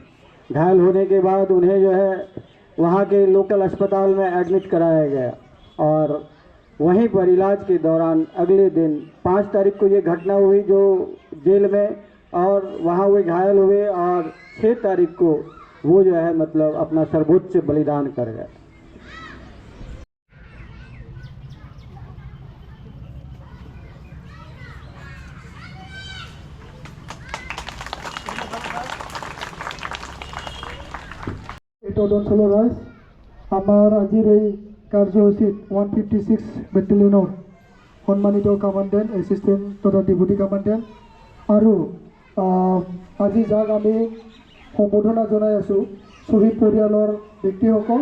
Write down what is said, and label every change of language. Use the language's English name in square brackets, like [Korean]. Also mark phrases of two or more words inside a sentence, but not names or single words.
[Hindi] घायल होने के बाद उन्हें जो है वहाँ के लोकल अस्पताल में एडमिट कराया गया और वहीं पर इलाज के दौरान अगले दिन 5 तारीख को ये घटना हुई जो जेल में, और वहाँ वे घायल हुए और 6 तारीख को वो जो है मतलब अपना सर्वोच्च बलिदान कर गए। [Assamese] আমার আজির এই কার্যসূচীত 156 বেটেলিয়নৰ সন্মানিত কমাণ্ডেণ্ট, এছিষ্টেণ্ট তথা [English] deputy commandant [Assamese] আৰু আজি যাক আমি সম্বোধনা জনাই আছোঁ শ্বহীদ পৰিয়ালৰ ব্যক্তিসকল।